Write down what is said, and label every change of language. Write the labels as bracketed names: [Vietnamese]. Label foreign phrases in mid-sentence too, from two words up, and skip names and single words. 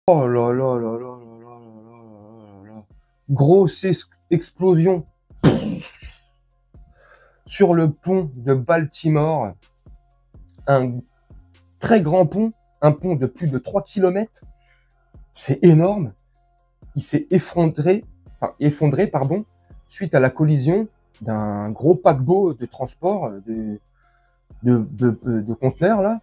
[French] Oh là là là là là là là là là là. Grosse explosion sur le pont de Baltimore. Un très grand pont, un pont de plus de 3 km. C'est énorme. Il s'est effondré, pardon, suite à la collision d'un gros paquebot de transport de conteneurs, là.